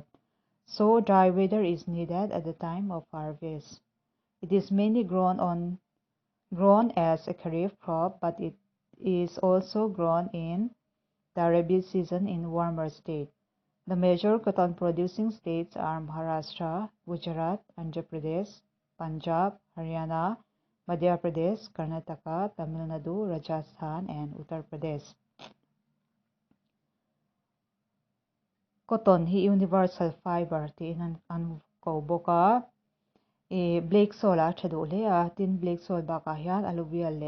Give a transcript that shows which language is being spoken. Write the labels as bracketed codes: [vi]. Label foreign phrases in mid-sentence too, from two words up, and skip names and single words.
[en] So dry weather is needed at the time of harvest. It is mainly grown as a kharif crop, but it is also grown in the Rabi season in warmer states. The major cotton producing states are Maharashtra, Gujarat, Andhra Pradesh, Punjab, Haryana, Madhya Pradesh, Karnataka, Tamil Nadu, Rajasthan, and Uttar Pradesh. [lus] Cotton hi [en] universal fiber [lus] ti an ko boka [en] black soil [lus] a thadu le a tin [en] black soil [lus] ba ka hian alluvial le